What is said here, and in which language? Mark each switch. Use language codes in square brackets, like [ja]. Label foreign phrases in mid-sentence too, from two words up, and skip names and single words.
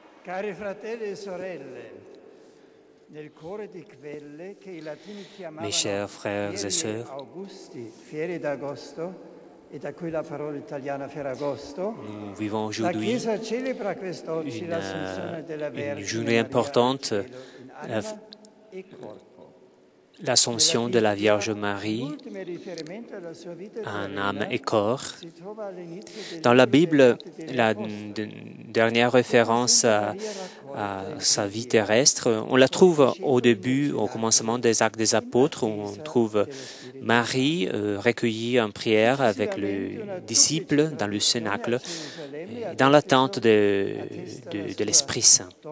[it] Cari fratelli e sorelle, nel cuore di quelle che i latini [fr] Mes chers frères et [it] chiamavano [fr] sœurs, [it] Augusti, fieri d'Agosto, e da cui la parola italiana Ferragosto, [fr] nous vivons [it] la [fr] aujourd'hui [it] Chiesa celebra quest'oggi l'Assunzione della [fr] une [it] Vergine [fr] journée [it] Maria al [fr] importante, [it] cielo in anima e corpo. [fr] l'Assomption de la Vierge Marie [it] L'ultimo riferimento alla sua vita [fr] en [it] terrena [fr] âme et corps. [it] si trova all'inizio dei [fr] Dans la [it] libri degli [fr] Bible, [it] Atti degli [fr] la [it] Apostoli. [fr] dernière référence à sa vie terrestre, on la trouve au début, au commencement des Actes des Apôtres, où on trouve Marie recueillie en prière avec le disciple dans le cénacle, dans l'attente de l'Esprit Saint.